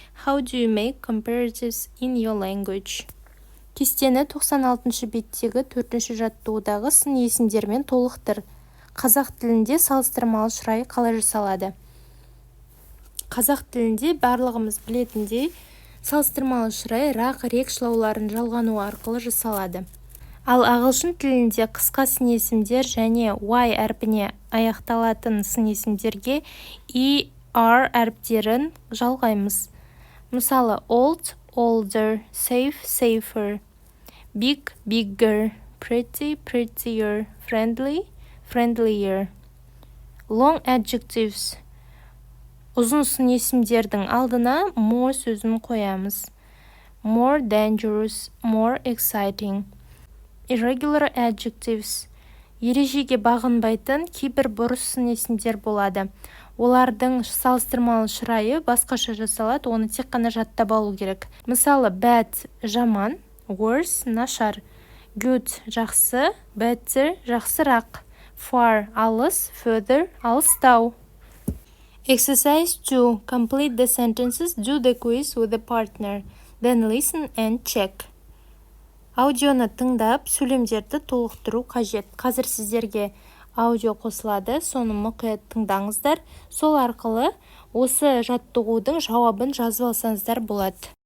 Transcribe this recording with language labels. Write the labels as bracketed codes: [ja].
[en] How do you make comparatives in your language? [kk] Кестені 96-ші беттегі 4-ші жаттығудағы сын есімдермен толықтыр. Қазақ тілінде салыстырмалы шырай қалай жасалады? Қазақ тілінде барлығымыз білетіндей салыстырмалы шырай рақ рек шылауларын жалғану арқылы жасалады. Ал ағылшын тілінде қысқа сын есімдер және y әрпіне аяқталатын сын есімдерге er әріптерін жалғаймыз. [en] Мысалы, old, older, safe, safer, big, bigger, pretty, prettier, friendly, friendlier. Long adjectives. [kk] Ұзын сын есімдердің алдына more сөзін қоямыз. [en] More dangerous, more exciting. Irregular adjectives. [kk] Ережеге бағынбайтын кейбір бұрыс сын есімдер болады. Олардың салыстырмалы шырайы басқаша жасалады, оны тек қана жаттап алу керек. Мысалы, bad жаман, worse нашар, good жақсы, better жақсырақ, far алыс, further алыстау. [en] Exercise 2. Complete the sentences, do the quiz with a partner, then listen and check. [kk] Аудионы тыңдап, сөйлемдерді толықтыру қажет. Қазір сіздерге аудио қосылады, соны мұқият тыңдаңыздар. Сол арқылы осы жаттығудың жауабын жазып алсаңыздар болады.